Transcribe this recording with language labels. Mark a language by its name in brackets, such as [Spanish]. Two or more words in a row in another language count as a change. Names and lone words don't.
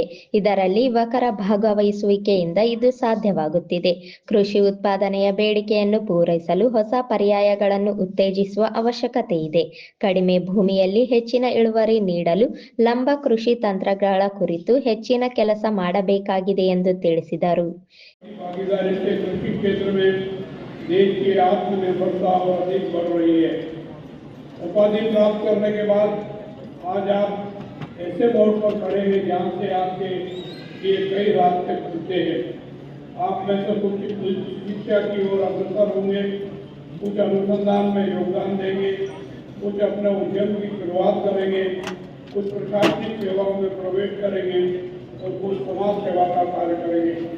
[Kannada] ಇದರಲ್ಲಿ ಯುವಕರ ಭಾಗವಹಿಸುವಿಕೆಯಿಂದ ಇದು ಸಾಧ್ಯವಾಗುತ್ತಿದೆ. ಕೃಷಿ ಉತ್ಪಾದನೆಯ ಬೇಡಿಕೆಯನ್ನು ಪೂರೈಸಲು ಹೊಸ ಪರ್ಯಾಯಗಳನ್ನು ಉತ್ತೇಜಿಸುವ ಅವಶ್ಯಕತೆ ಇದೆ. ಕಡಿಮೆ ಭೂಮಿಯಲ್ಲಿ ಹೆಚ್ಚಿನ ಇಳುವರಿ ನೀಡಲು ಲಂಬ ಕೃಷಿ ತಂತ್ರಗಳ ಕುರಿತು ಹೆಚ್ಚಿನ ಕೆಲಸ ಮಾಡಬೇಕಾಗಿದೆ ಎಂದು ತಿಳಿಸಿದರು. [Hindi] उपाधि प्राप्त करने के बाद आज आप ऐसे मोड़ पर खड़े हैं जहाँ से आपके लिए कई रास्ते खुलते हैं। आप में से कुछ शिक्षा की ओर अग्रसर होंगे, कुछ अनुसंधान में योगदान देंगे, कुछ अपने उद्यम की शुरुआत करेंगे, कुछ प्रशासनिक सेवाओं में प्रवेश करेंगे और कुछ समाज सेवा का कार्य करेंगे।